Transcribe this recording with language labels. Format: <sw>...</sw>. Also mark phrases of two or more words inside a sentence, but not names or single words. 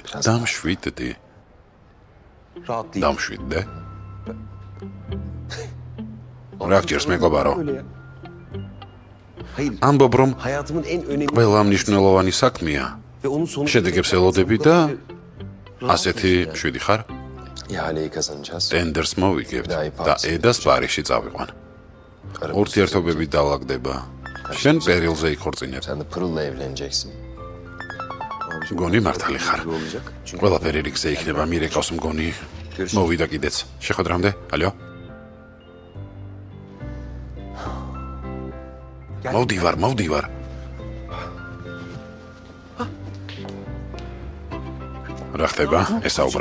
<ka>დამშვიდდი. დამშვიდდე? რა გჭირს მეგობარო? ამბობ რომ ყველა მნიშვნელოვანი საქმეა. შედეგებს ელოდები და ასეთი შვიდი ხარ?</ka> <tr>İhaleyi kazanacağız.</tr> <ka>ტენდერს მოვიგებთ და ედას პარიზში წავიყვან. ურთიერთობები დაალაგდება. შენ პერილზე იქორწინებ.</ka> <tr>Sen de Pırıl'la evleneceksin.</tr> <ka>მგონი მართალი ხარ. ყველაფერი რიგზე იქნება, მირეკავს მგონი. მოვიდა კიდეც. შეხვედრამდე? ალო? მოვდივარ. რა ხდება? ესაუბრე?</ka>